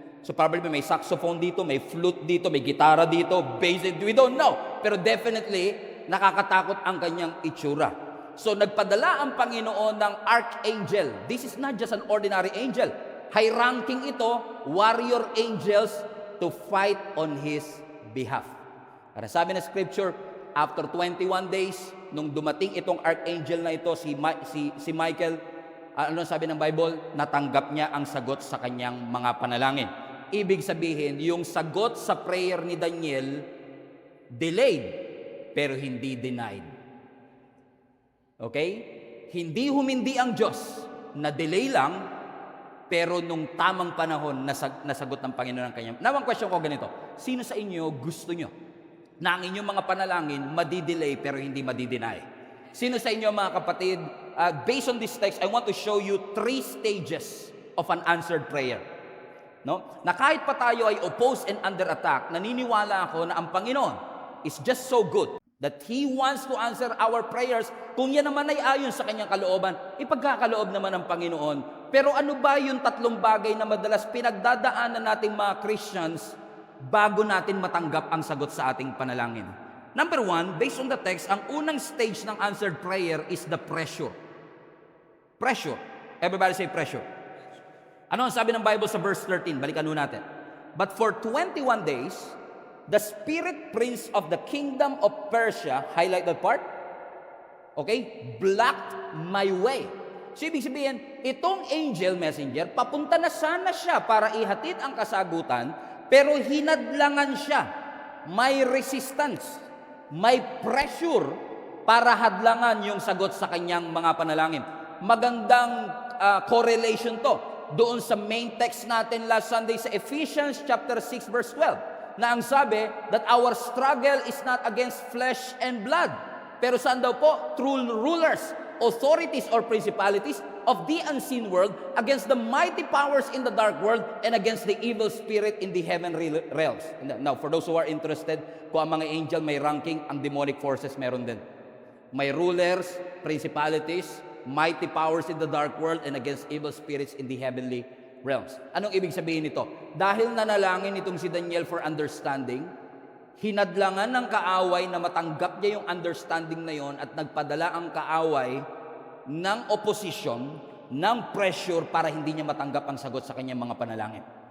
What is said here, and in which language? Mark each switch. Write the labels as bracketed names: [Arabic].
[English] So probably [Filipino] may saxophone dito, may flute dito, may gitara dito, bass, [English] we don't know. [Filipino] Pero definitely, nakakatakot ang kanyang itsura. So nagpadala ang Panginoon ng archangel. [English] This is not just an ordinary angel. High ranking ito, warrior angels to fight on His behalf. [Filipino] Para sabi ng Scripture, [English] after 21 days, [Filipino] nung dumating itong archangel na ito, si Michael, ano sabi ng Bible? Natanggap niya ang sagot sa kanyang mga panalangin. Ibig sabihin, yung sagot sa prayer ni Daniel, delayed, pero hindi denied. Okay? Hindi humindi ang Diyos, na delay lang, pero nung tamang panahon, nasagot ng Panginoon ang kanyang. Now, ang question ko ganito, sino sa inyo gusto nyo na ang inyong mga panalangin madidelay pero hindi madideny? Sino sa inyo mga kapatid, [English] based on this text, I want to show you 3 stages of an answered prayer. No? [Filipino] Na kahit pa tayo ay [English] opposed and under attack, [Filipino] naniniwala ako na ang Panginoon [English] is just so good that He wants to answer our prayers. [Filipino] Kung yan naman ay ayon sa kanyang kalooban, ipagkakaloob naman ng Panginoon. Pero ano ba yung 3 bagay na madalas pinagdadaanan nating mga Christians bago natin matanggap ang sagot sa ating panalangin? [English] Number 1, based on the text, [Filipino] ang unang stage ng [English] answered prayer is the pressure. Pressure. Everybody say pressure. [Filipino] Ano ang sabi ng Bible sa verse 13? Balikan natin. [English] But for 21 days, the spirit prince of the kingdom of Persia, highlight that part, okay, blocked my way. [Filipino] So ibig sabihin, itong angel messenger, papunta na sana siya para ihatid ang kasagutan, pero hinadlangan siya. May resistance, may pressure para hadlangan yung sagot sa kanyang mga panalangin. Magandang correlation to doon sa main text natin last Sunday sa Ephesians chapter 6 verse 12, na ang sabi [English] that our struggle is not against flesh and blood, [Filipino] pero saan daw po? [English] Through rulers, authorities or principalities of the unseen world, against the mighty powers in the dark world, and against the evil spirit in the heavenly realms. [Filipino] Now, [English] for those who are interested, [Filipino] kung ang mga angel may ranking, ang demonic forces meron din. [English] May rulers, principalities, mighty powers in the dark world, and against evil spirits in the heavenly realms. [Filipino] Anong ibig sabihin nito? Dahil nanalangin itong si Daniel [English] for understanding, [Filipino] hinadlangan ng kaaway na matanggap niya yung understanding na yon at nagpadala ang kaaway ng opposition, ng pressure para hindi niya matanggap ang sagot sa kanyang mga panalangin.